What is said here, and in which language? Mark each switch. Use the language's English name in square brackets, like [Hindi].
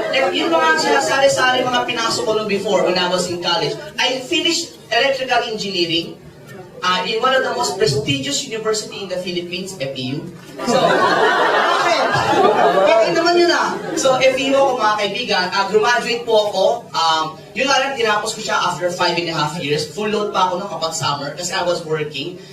[Filipino] Yung mga sari-sari mga pinasok ko nung [English] before when I was in college, I finished electrical engineering in one of the most prestigious university in the Philippines, FEU. [Filipino] So, bakit? Bakit naman yun ah? So, FEU ako mga kaibigan, graduate po ako. Yun nga lang, tinapos ko siya [English] after 5.5 years. [Filipino] Full load pa ako nung kapag summer kasi [English] I was working.